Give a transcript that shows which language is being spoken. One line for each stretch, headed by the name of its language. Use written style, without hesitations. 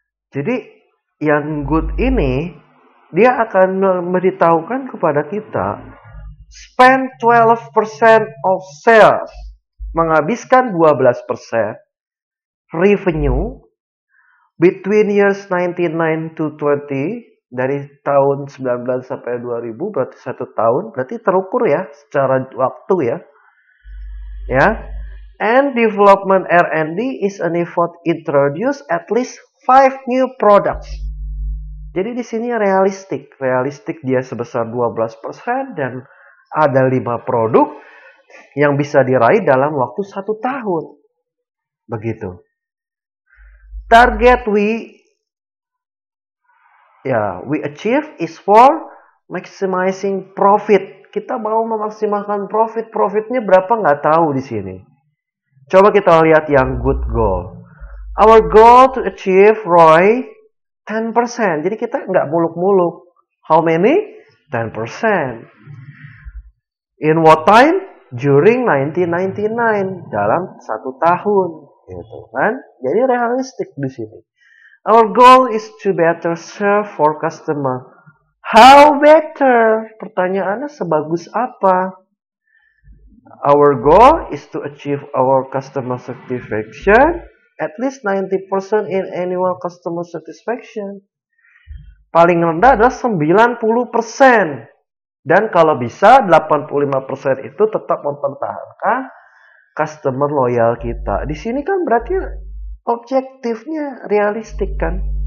Indonesian: Jadi yang good ini dia akan memberitahukan kepada kita
English: spend 12% of sales,
Indonesian: menghabiskan 12% revenue
English: between years 99 to 20,
Indonesian: dari tahun 19 sampai 2000 berarti 1 tahun, berarti terukur ya secara waktu ya. Ya.
English: And development R&D is an effort introduce at least 5 new products.
Indonesian: Jadi di sini realistik dia sebesar 12% dan ada 5 produk yang bisa diraih dalam waktu 1 tahun. Begitu.
English: Target we achieve is for maximizing profit.
Indonesian: Kita mau memaksimalkan profit. Profitnya berapa nggak tahu di sini. Coba kita lihat yang
English: good goal. Our goal to achieve ROI 10%.
Indonesian: Jadi kita nggak muluk-muluk.
English: How many?
Indonesian: 10%.
English: In what time? During 1999.
Indonesian: Dalam 1 tahun. Gitu kan? Jadi realistik di sini.
English: Our goal is to better serve for customer. How better?
Indonesian: Pertanyaannya sebagus apa?
English: Our goal is to achieve our customer satisfaction at least 90% in annual customer satisfaction.
Indonesian: Paling rendah adalah 90%. Dan kalau bisa 85% itu tetap mempertahankan customer loyal kita. Di sini kan berarti objektifnya realistik kan.